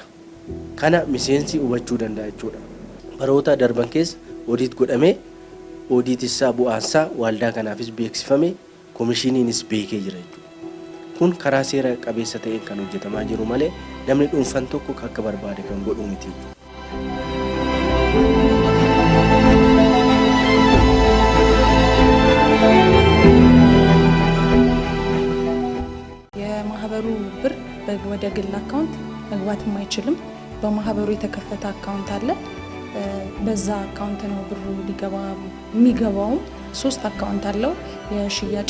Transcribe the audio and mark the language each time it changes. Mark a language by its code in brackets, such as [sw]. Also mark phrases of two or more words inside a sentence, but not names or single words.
[om] Kana miseensi hubachuu danda'a jechuudha. Baroota darban keessa odiit godhamee odiitisaa bu'aasaa waldaa kanaafis beeksifame komishiniinis beekee jira jechuudha. Kun karaa seera qabeessa ta'een kan hojjetamaa jiru malee namni dhuunfaan tokko akka barbaade kan godhu miti jechuudha. [am] የማህበሩ ብር ወደ ግል አካውንት መግባት የማይችልም። በማህበሩ የተከፈተ አካውንት አለ። በዛ አካውንት ነው ብሩ ሊገባ የሚገባውም 3 አካውንት አለው። የሽያጭ